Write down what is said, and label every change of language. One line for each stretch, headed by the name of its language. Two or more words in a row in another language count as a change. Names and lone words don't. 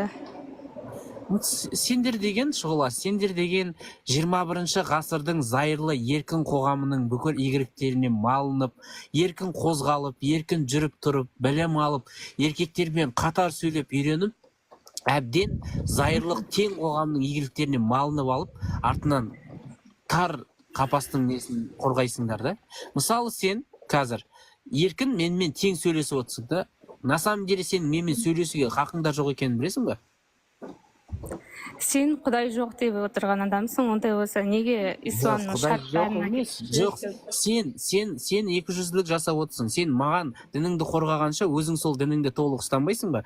Kazakh: Сендер деген шұғыла, сендер деген 21-ші ғасырдың зайырлы еркін қоғамының бүкіл игіліктеріне малынып, еркін қозғалып, еркін жүріп тұрып, білім алып, еркектермен қатар сөйлеп үйреніп, әбден зайырлық тең қоғамның игіліктеріне малынып алып, артынан тар қапастың несін қорғайсыңдар да. Мысалы сен қазір еркін менімен тең сөйлесіп отырсың да,
Russian: на самом деле
Kazakh: сен менімен сөйлесуге хақыңда жоқ екенін білесің ба? Сен Құдай жоқ деп отырған адамсың, ондай болса неге исламның шарттарына жоқ, сен екіжүзділік жасап отырсың. Сен маған дініңді қорғағанша өзің сол дініңді толық ұстанбайсың ба?